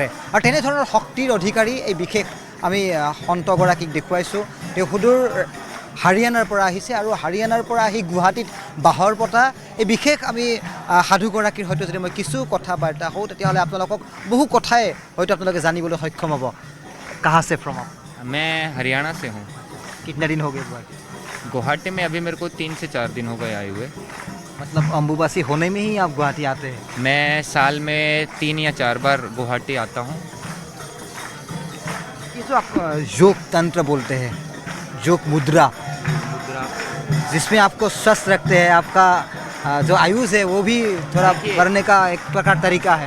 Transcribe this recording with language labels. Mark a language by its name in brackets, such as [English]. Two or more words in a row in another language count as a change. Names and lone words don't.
[Assamese] আৰু তেনেধৰণৰ শক্তিৰ অধিকাৰী এই বিশেষ আমি সন্তগৰাকীক দেখুৱাইছোঁ। তেওঁ সুদূৰ হাৰিয়ানাৰ পৰা আহিছে আৰু হাৰিয়ানাৰ পৰা আহি গুৱাহাটীত বাহৰ পতা এই বিশেষ আমি সাধুগৰাকীৰ হয়তো যদি মই কিছু কথা বাৰ্তা হওঁ তেতিয়াহ'লে আপোনালোকক বহু কথাই হয়তো আপোনালোকে জানিবলৈ সক্ষম হ'ব। [Hindi] कहाँ से फ्रॉम आप? मैं हरियाणा से हूँ। कितने दिन हो गए गुवाहाटी? गुवाहाटी में अभी मेरे को 3 से 4 दिन हो गए आए हुए। मतलब अम्बुबासी होने में ही आप गुवाहाटी आते हैं? मैं साल में 3 या 4 बार गुवाहाटी आता हूँ। ये जो आप योग तंत्र बोलते हैं, योग मुद्रा, जिसमें आपको स्वस्थ रखते हैं, आपका जो आयुष है वो भी थोड़ा बढ़ने का एक प्रकार तरीका है।